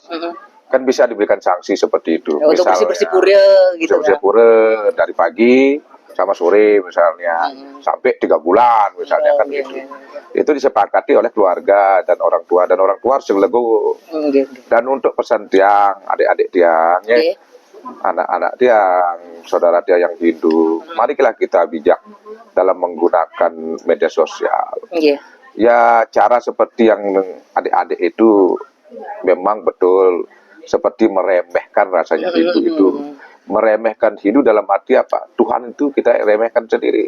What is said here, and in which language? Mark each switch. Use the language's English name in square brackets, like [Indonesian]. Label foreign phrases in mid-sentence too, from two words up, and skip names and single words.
[Indonesian] Kan bisa diberikan sanksi seperti itu. Untuk Misalnya, bersih-bersih pura gitu bersih-bersih kan. pura dari pagi sama sore misalnya, sampai 3 bulan misalnya kan Nggih, gitu. nggih, Itu disepakati oleh keluarga dan orang tua harus legowo. Nggih. Dan untuk pesan tiang, adik-adik tiang, ya, Nggih. anak-anak tiang, saudara tiang yang Hindu, marilah kita bijak dalam menggunakan media sosial. Nggih. Ya, cara seperti yang adik-adik itu memang betul seperti meremehkan rasanya Hindu itu. Meremehkan Hindu dalam arti apa? Tuhan itu kita remehkan sendiri.